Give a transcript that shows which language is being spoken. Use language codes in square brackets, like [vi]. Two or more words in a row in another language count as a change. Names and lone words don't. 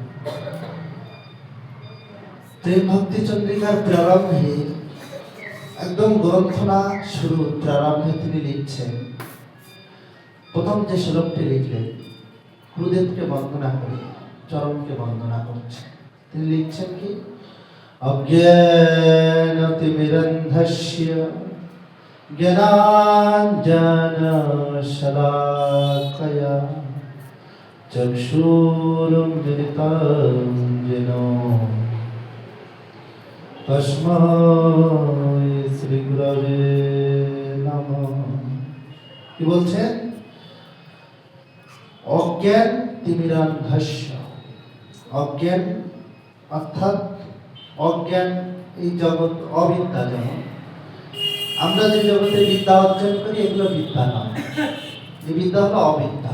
[bn] প্রেম ভক্তি চন্দ্রিকার প্রারম্ভে একদম গ্রন্থনা শুরু প্রারম্ভে তিনি লিখছেন, প্রথম যে শ্লোকটি লিখলেন গুরুদেবকে বন্দনা করে চরণকে বন্দনা করছে, তিনি লিখছেন কি [sa] অজ্ঞানতিমিরন্ধস্য জ্ঞানাঞ্জনশলাকয়া চক্ষুরুন্মিলিतं येन তস্मै শ্রী গুরবে নমঃ। [bn] কি বলছেন? [sa] অজ্ঞান তিমিরান্ধস্য, [bn] অজ্ঞান অর্থাৎ অজ্ঞান এই জগৎ অবিদ্যা। যেমন আমরা যে জগতে বিদ্যা অর্জন করি এগুলো বিদ্যা নয়, এই বিদ্যা হলো অবিদ্যা।